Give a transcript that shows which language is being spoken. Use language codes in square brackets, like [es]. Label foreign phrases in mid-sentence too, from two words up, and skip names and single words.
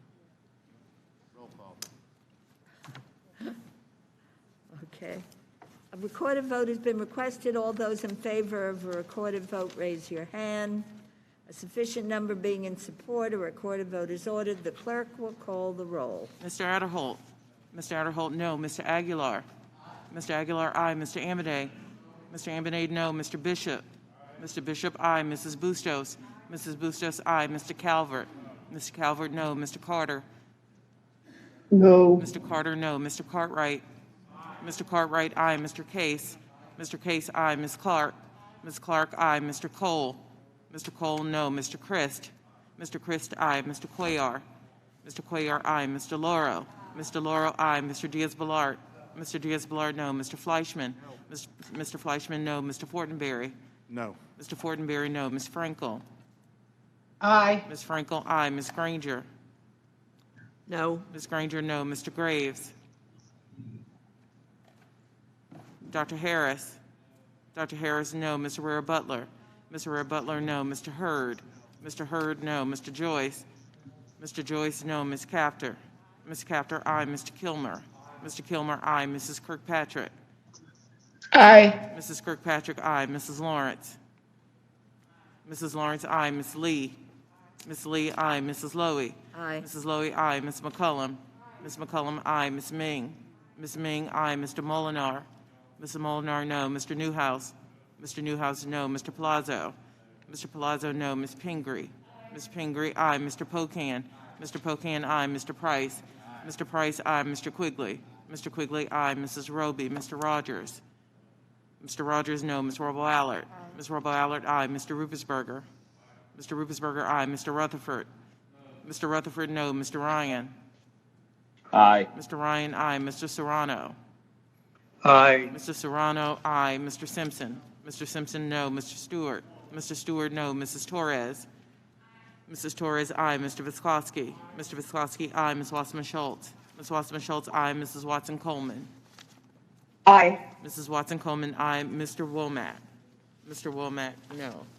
[en] Roll call. Okay. A recorded vote has been requested. All those in favor of a recorded vote, raise your hand. A sufficient number being in support, a recorded vote is ordered. The clerk will call the roll. Mr. Adderholt. Mr. Adderholt, no. Mr. Aguilar. Mr. Aguilar, aye. Mr. Amidei. Mr. Amidei, no. Mr. Bishop. Mr. Bishop, aye. Mrs. Bustos. Mrs. Bustos, aye. Mr. Calvert. Mr. Calvert, no. Mr. Carter. No. Mr. Carter, no. Mr. Cartwright. Mr. Cartwright, aye. Mr. Case. Mr. Case, aye. Ms. Clark. Ms. Clark, aye. Mr. Cole. Mr. Cole, no. Mr. Christ. Mr. Christ, aye. Mr. Cuellar. Mr. Cuellar, aye. Mr. Lauro. Mr. Lauro, aye. Mr. Diaz-Balart. Mr. Diaz-Balart, no. Mr. Fleischman. Mr. Fleischman, no. Mr. Fortenberry. No. Mr. Fortenberry, no. Ms. Frankel. Aye. Ms. Frankel, aye. Ms. Granger. No. Ms. Granger, no. Mr. Graves. Dr. Harris. Dr. Harris, no. Ms. Herrera Butler. Ms. Herrera Butler, no. Mr. Hurd. Mr. Hurd, no. Mr. Joyce. Mr. Joyce, no. Ms. Capter. Ms. Capter, aye. Mr. Kilmer. Mr. Kilmer, aye. Mrs. Kirkpatrick. Aye. Mrs. Kirkpatrick, aye. Mrs. Lawrence. Mrs. Lawrence, aye. Ms. Lee. Ms. Lee, aye. Mrs. Lowy. Aye. Mrs. Lowy, aye. Ms. McCullum. Ms. McCullum, aye. Ms. Ming. Ms. Ming, aye. Mr. Molinar. Mr. Molinar, no. Mr. Newhouse. Mr. Newhouse, no. Mr. Palazzo. Mr. Palazzo, no. Ms. Pingree. Ms. Pingree, aye. Mr. Pocan. Mr. Pocan, aye. Mr. Price. Mr. Price, aye. Mr. Quigley. Mr. Quigley, aye. Mrs. Roby. Mr. Rogers. Mr. Rogers, no. Ms. Robo-Allard. Ms. Robo-Allard, aye. Mr. Rupesberger. Mr. Rupesberger, aye. Mr. Rutherford. Mr. Rutherford, no. Mr. Ryan. Aye. Mr. Ryan, aye. Mr. Serrano. Aye. Mr. Serrano, aye. Mr. Simpson. Mr. Simpson, no. Mr. Stewart. Mr. Stewart, no. Mrs. Torres. Mrs. Torres, aye. Mr. Visclosky. Mr. Visclosky, aye. Ms. Wasserman-Schultz. Ms. Wasserman-Schultz, aye. Mrs. Watson-Coleman. Aye. Mrs. Watson-Coleman, aye. Mr. Womack. Mr. Womack, no.